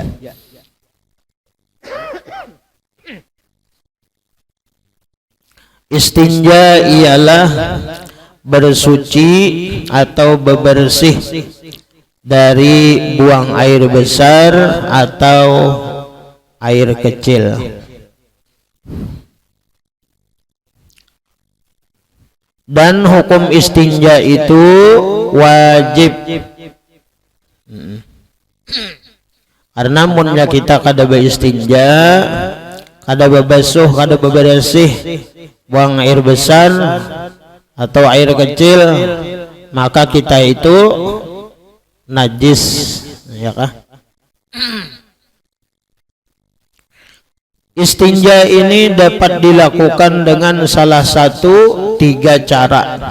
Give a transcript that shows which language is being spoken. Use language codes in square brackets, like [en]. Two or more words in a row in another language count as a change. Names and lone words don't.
[id] Istinja ialah bersuci atau bebersih dari buang air besar atau air kecil. Dan hukum istinja itu wajib. [bjn] Karena munnya kita kada beristinja, kada bebasuh, kada bebersih buang air besar atau air kecil, maka kita itu najis, ya kah? [id] Istinja ini dapat dilakukan dengan salah satu 3 cara.